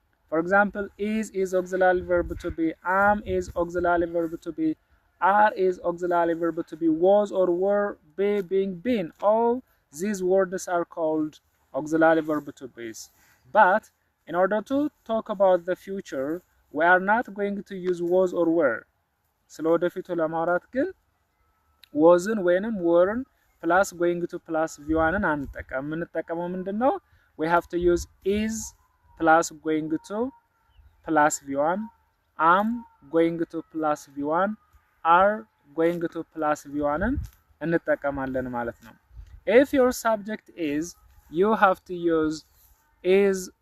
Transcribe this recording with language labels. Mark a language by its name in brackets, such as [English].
[English] For example, is auxiliary verb to be, am is auxiliary verb to be, are is auxiliary verb to be, was or were, be being been. All these words are called auxiliary verb to be. But in order to talk about the future, we are not going to use was or were. [Amharic] ስለወደፊቱ ለማውራት ግን wasን ወይንም wereን plus going to plus v1ን አንጠቀም። የምንጠቀመው ምንድነው? [English] We have to use is plus going to plus v1, am going to plus v1, are going to plus v1ን [Amharic] እንጠቀማለን ማለት ነው። [English] If your subject is, you have to use is.